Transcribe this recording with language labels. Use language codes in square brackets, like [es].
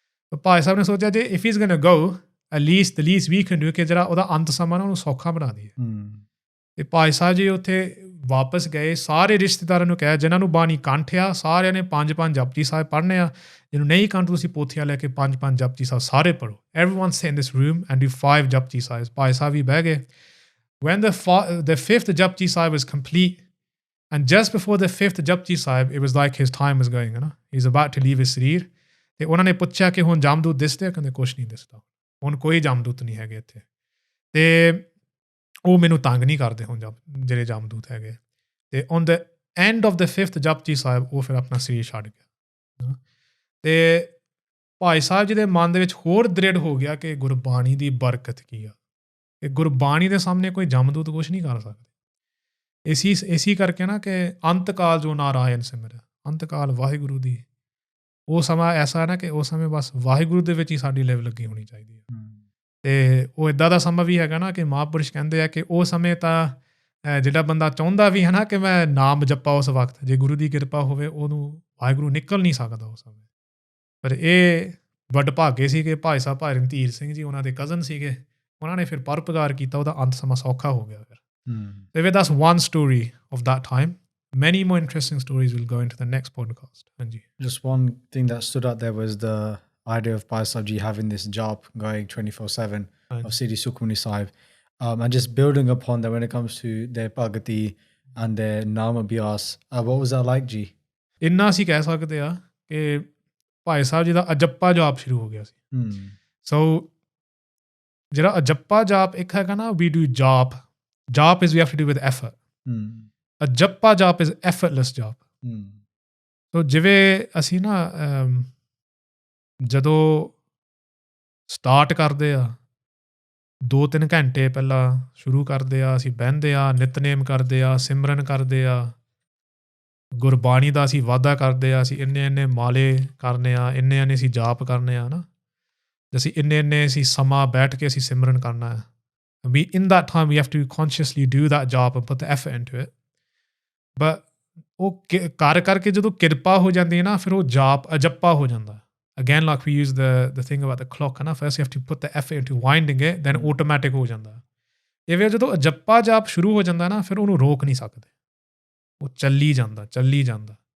[pa] ਤਾਂ ਭਾਈ ਸਾਹਿਬ ਨੇ ਸੋਚਿਆ ਜੇ [en] if he's gonna go, at least the least we can do, [pa] ਕਿ ਜਿਹੜਾ ਉਹਦਾ ਅੰਤ ਸਮਾਂ ਨਾ ਉਹਨੂੰ ਸੌਖਾ ਬਣਾ ਦਈਏ। ਅਤੇ ਭਾਈ ਸਾਹਿਬ ਜੀ ਉੱਥੇ ਵਾਪਸ ਗਏ, ਸਾਰੇ ਰਿਸ਼ਤੇਦਾਰਾਂ ਨੂੰ ਕਿਹਾ ਜਿਨ੍ਹਾਂ ਨੂੰ ਬਾਣੀ ਕੰਠ ਆ, ਸਾਰਿਆਂ ਨੇ 5-5 ਜਪਜੀ ਸਾਹਿਬ ਪੜ੍ਹਨੇ ਆ। ਜਿਹਨੂੰ ਨਹੀਂ ਕੰਠ, ਤੁਸੀਂ ਪੋਥੀਆਂ ਲੈ ਕੇ 5-5 ਜਪਜੀ ਸਾਹਿਬ ਸਾਰੇ ਪੜ੍ਹੋ। [en] everyone sit in this room and do 5 Japji Sahib. [pa] Bhai Sahib ਵੀ ਬਹਿ ਗਏ। [en] when the 5th Japji Sahib was complete, and just before the 5th Japji Sahib, it was like his time was going, ਹੈ ਨਾ, he's about to leave his ਸਰੀਰ। [pa] ਅਤੇ ਉਹਨਾਂ ਨੇ ਪੁੱਛਿਆ ਕਿ ਹੁਣ ਜਮਦੂਤ ਦਿਸਦੇ? ਕਹਿੰਦੇ ਕੁਛ ਨਹੀਂ ਦਿਸਦਾ, ਹੁਣ ਕੋਈ ਜਮਦੂਤ ਨਹੀਂ ਹੈਗੇ ਇੱਥੇ, ਅਤੇ ਉਹ ਮੈਨੂੰ ਤੰਗ ਨਹੀਂ ਕਰਦੇ ਹੁਣ ਜਿਹੜੇ ਜਮਦੂਤ ਹੈਗੇ। ਅਤੇ [en] on the end of the [pa] 5th Japji Sahib ਉਹ ਫਿਰ ਆਪਣਾ ਸਰੀਰ ਛੱਡ ਗਿਆ। ਅਤੇ ਭਾਈ ਸਾਹਿਬ ਜੀ ਦੇ ਮਨ ਦੇ ਵਿੱਚ ਹੋਰ ਦ੍ਰਿੜ ਹੋ ਗਿਆ ਕਿ ਗੁਰਬਾਣੀ ਦੀ ਬਰਕਤ ਕੀ ਆ, ਕਿ ਗੁਰਬਾਣੀ ਦੇ ਸਾਹਮਣੇ ਕੋਈ ਜਮਦੂਤ ਕੁਛ ਨਹੀਂ ਕਰ ਸਕਦੇ। ਇਸੀ ਕਰਕੇ ਨਾ ਕਿ ਅੰਤਕਾਲ ਜੋ ਨਾਰਾਇਣ ਸਿਮਰ, ਅੰਤਕਾਲ ਵਾਹਿਗੁਰੂ ਦੀ, ਉਹ ਸਮਾਂ ਐਸਾ ਹੈ ਨਾ ਕਿ ਉਸ ਸਮੇਂ ਬਸ ਵਾਹਿਗੁਰੂ ਦੇ ਵਿੱਚ ਹੀ ਸਾਡੀ ਲਿਵ ਲੱਗੀ ਹੋਣੀ ਚਾਹੀਦੀ ਹੈ। ਅਤੇ ਉਹ ਇੱਦਾਂ ਦਾ ਸਮਾਂ ਵੀ ਹੈਗਾ ਨਾ ਕਿ ਮਹਾਂਪੁਰਸ਼ ਕਹਿੰਦੇ ਆ ਕਿ ਉਹ ਸਮੇਂ ਤਾਂ ਜਿਹੜਾ ਬੰਦਾ ਚਾਹੁੰਦਾ ਵੀ ਹੈ ਨਾ ਕਿ ਮੈਂ ਨਾਮ ਜਪਾ ਉਸ ਵਕਤ, ਜੇ ਗੁਰੂ ਦੀ ਕਿਰਪਾ ਹੋਵੇ, ਉਹਨੂੰ ਵਾਹਿਗੁਰੂ ਨਿਕਲ ਨਹੀਂ ਸਕਦਾ ਉਸ ਸਮੇਂ। ਪਰ ਇਹ ਵੱਡ ਭਾਗੇ ਸੀ ਕਿ ਭਾਈ ਸਾਹਿਬ ਭਾਈ ਰਣਧੀਰ ਸਿੰਘ ਜੀ ਉਹਨਾਂ ਦੇ ਕਜ਼ਨ ਸੀਗੇ, ਉਹਨਾਂ ਨੇ ਫਿਰ ਪਰਉਪਕਾਰ ਕੀਤਾ, ਉਹਦਾ ਅੰਤ ਸਮਾਂ ਸੌਖਾ ਹੋ ਗਿਆ ਫਿਰ। [en] So that's one story of that time. Many more interesting stories will go into the next podcast. Anji. Just one thing that stood out there was the idea of Bhai Sahib Ji having this job going 24/7 of Sri Sukhmani Sahib, and just building upon that when it comes to their Bhagati and their Naam Abhyas. What was that like, Ji? [pa] ਇੰਨਾ ਅਸੀਂ ਕਹਿ ਸਕਦੇ ਆ ਕਿ ਭਾਈ ਸਾਹਿਬ ਜੀ ਦਾ ਅਜੱਪਾ ਜਾਪ ਸ਼ੁਰੂ ਹੋ ਗਿਆ ਸੀ। ਸੋ ਜਿਹੜਾ ਅਜੱਪਾ ਜਾਪ ਇੱਕ ਹੈਗਾ ਨਾ, [en] we do jap is we have to do with effort. A japa jap is effortless jap. [pa] So ਜਿਵੇਂ ਅਸੀਂ ਨਾ ਜਦੋਂ ਸਟਾਰਟ ਕਰਦੇ ਆ 2-3 ਘੰਟੇ ਪਹਿਲਾਂ ਸ਼ੁਰੂ ਕਰਦੇ ਆ, ਅਸੀਂ ਬਹਿੰਦੇ ਆ, ਨਿਤਨੇਮ ਕਰਦੇ ਆ, ਸਿਮਰਨ ਕਰਦੇ ਆ, ਗੁਰਬਾਣੀ ਦਾ ਅਸੀਂ ਵਾਧਾ ਕਰਦੇ ਆ, ਅਸੀਂ ਇੰਨੇ ਮਾਲੇ ਕਰਨੇ ਆ, ਇੰਨੇ ਅਸੀਂ ਜਾਪ ਕਰਨੇ ਆ ਨਾ, ਅਸੀਂ ਇੰਨੇ ਅਸੀਂ ਸਮਾਂ ਬੈਠ ਕੇ ਅਸੀਂ ਸਿਮਰਨ ਕਰਨਾ ਹੈ। [en] We in that time we have to consciously do that job and put the effort into it. [pa] But ਉਹ ਕਰਕੇ ਜਦੋਂ ਕਿਰਪਾ ਹੋ ਜਾਂਦੀ ਹੈ ਨਾ, ਫਿਰ ਉਹ ਜਾਪ ਅਜੱਪਾ ਹੋ ਜਾਂਦਾ। [en] Again, like we use the thing about the clock, ਨਾ, first you have to put the effort into winding it, then automatic [pa] ਹੋ ਜਾਂਦਾ। ਇਵੇਂ ਜਦੋਂ ਅਜੱਪਾ ਜਾਪ ਸ਼ੁਰੂ ਹੋ ਜਾਂਦਾ ਨਾ, ਫਿਰ ਉਹਨੂੰ ਰੋਕ ਨਹੀਂ ਸਕਦੇ, ਉਹ ਚੱਲੀ ਜਾਂਦਾ।